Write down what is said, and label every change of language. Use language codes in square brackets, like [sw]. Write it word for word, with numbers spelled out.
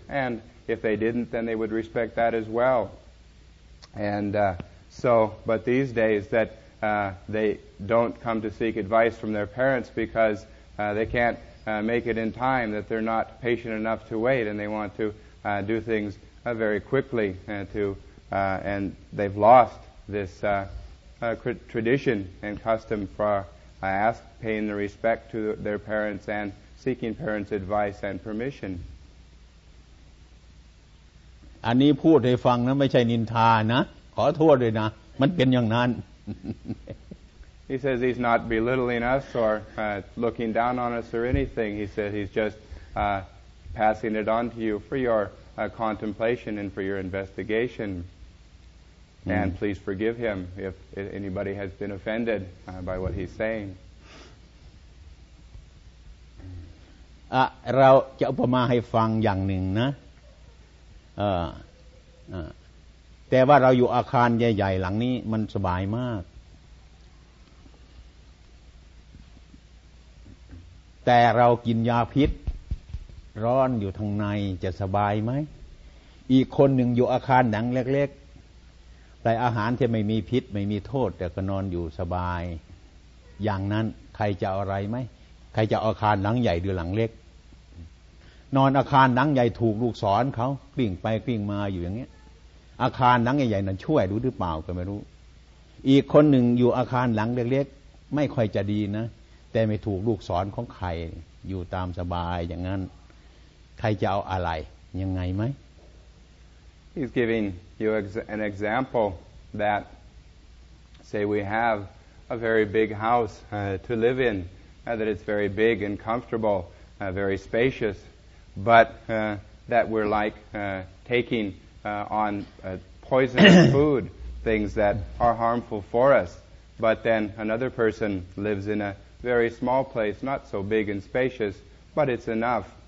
[en] And if they didn't, then they would respect that as well. And uh, so, but these days that uh, they don't come to seek advice from their parents because uh, they can't uh, make it in time, that they're not patient enough to wait, and they want to uh, do things uh, very quickly, uh, to uh, and they've lost this uh, uh, tradition and custom for uh, ask, paying the respect to their parents and seeking parents' advice and permission. [th] อันนี้พูดให้ฟังนะไม่ใช่นินทานะขอโทษด้วยนะมันเป็นอย่างนั้น [en] He says he's not belittling us or uh, looking down on us or anything. He says he's just uh, passing it on to you for your uh, contemplation and for your investigation. Mm. And please forgive him if anybody has been offended uh, by what he's saying. [th] อ่ะเราจะอุปมาให้ฟังอย่างหนึ่งนะเอออ่าแต่ว่าเราอยู่อาคารใหญ่ๆหลังนี้มันสบายมาก แต่เรากินยาพิษร้อนอยู่ทางในจะสบายไหมอีกคนหนึ่งอยู่อาคารหนังเล็กๆแต่อาหารที่ไม่มีพิษไม่มีโทษแต่ก็นอนอยู่สบายอย่างนั้นใครจะเอาอะไรไหมใครจะเอาอาคารหลังใหญ่หรือหลังเล็ก นอนอาคารหลังใหญ่ถูกลูกศรเขากลิ้งไปกลิ้งมาอยู่อย่างเงี้ยอาคารหลังใหญ่ๆนั้นช่วยรู้หรือเปล่าก็ไม่รู้อีกคนหนึ่งอยู่อาคารหลังเล็กๆไม่ค่อยจะดีนะแต่ไม่ถูกลูกศรของใครอยู่ตามสบายอย่างนั้นใครจะเอาอะไรยังไงไหม [en] He's giving you an example that say we have a very big house uh, to live in uh, that it's very big and comfortable uh, very spacious but uh, that we're like uh, taking uh, on uh, poisonous food things that are harmful for us but then another person lives in a very small place, not so big and spacious, but it's enough.